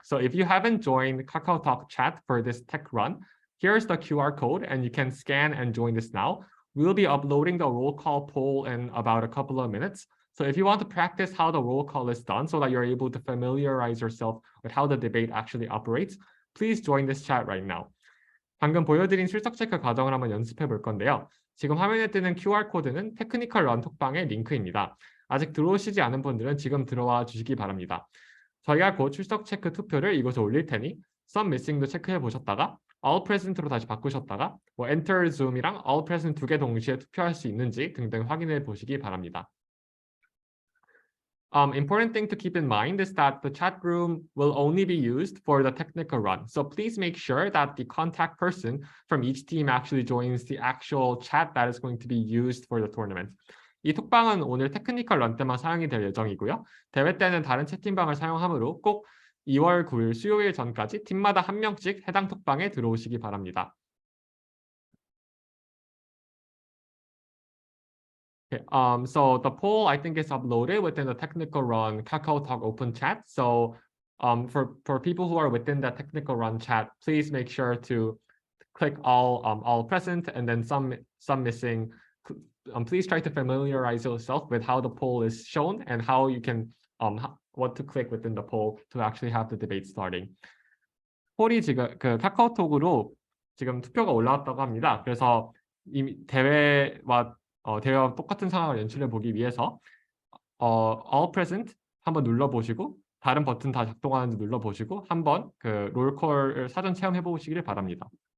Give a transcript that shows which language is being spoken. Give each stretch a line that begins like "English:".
English: So if you haven't joined KakaoTalk chat for this tech run, here's the QR code and you can scan and join this now. We'll be uploading the roll call poll in about a couple of minutes. So if you want to practice how the roll call is done so that you're able to familiarize yourself with how the debate actually operates, please join this chat right now.
Korean: 방금 보여드린 출석 체크 과정을 한번 연습해 볼 건데요. 지금 화면에 뜨는 QR코드는 테크니컬 런 톡방의 링크입니다. 아직 들어오시지 않은 분들은 지금 들어와 주시기 바랍니다. 저희가 곧 출석 체크 투표를 이곳에 올릴 테니 some missing도 체크해 보셨다가 all present로 다시 바꾸셨다가 enter Zoom이랑 all present 2개 동시에 투표할 수 있는지 등등 확인해 보시기 바랍니다.
English: Important thing to keep in mind is that the chat room will only be used for the technical run. So please make sure that the contact person from each team actually joins the actual chat that is going to be used for the tournament.
Korean: 이 톡방은 오늘 테크니컬 런 때만 사용이 될 예정이고요. 대회 때는 다른 채팅방을 사용하므로 꼭 2월 9일 수요일 전까지 팀마다 한 명씩 해당 톡방에 들어오시기 바랍니다.
English: Okay, so the poll I think is uploaded within the technical run KakaoTalk open chat. So for people who are within the technical run chat, please make sure to click all present and then some missing. Please try to familiarize yourself with how the poll is shown and how you can what to click within the poll to actually have the debate starting.
Korean: 폴이 지금 카카오톡으로 지금 투표가 올라왔다고 합니다. 그래서 이미 대회와 똑같은 상황을 연출해 보기 위해서 all present 한번 눌러보시고 다른 버튼 다 작동하는지 눌러보시고 한번 그 롤콜을 사전 체험해 보시기를 바랍니다.